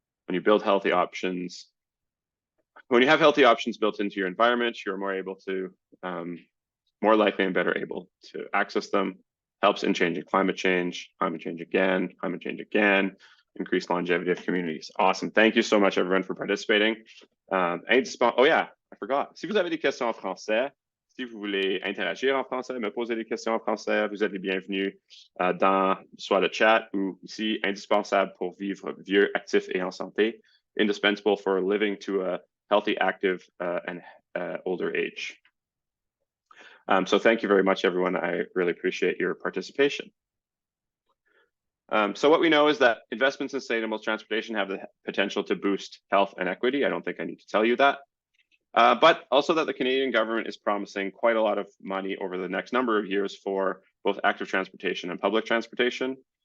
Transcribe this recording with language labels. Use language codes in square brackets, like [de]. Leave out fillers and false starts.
[en] When you build healthy options, when you have healthy options built into your environment, you're more able to, more likely and better able to access them. Helps in changing climate change again, increased longevity of communities. Awesome. Thank you so much, everyone, for participating. Oh yeah, I forgot. [fr] Si vous avez des questions en français, si vous voulez interagir en français, me poser des questions en français, vous êtes les bienvenus dans soit le chat ou ici, indispensable pour vivre vieux, actif et en santé, [en] indispensable for living to a healthy, active, and older age. So thank you very much, everyone. I really appreciate your participation. So what we know is that investments in sustainable transportation have the potential to boost health and equity. I don't think I need to tell you that. But also that the Canadian government is promising quite a lot of money over the next number of years for both active transportation and public transportation.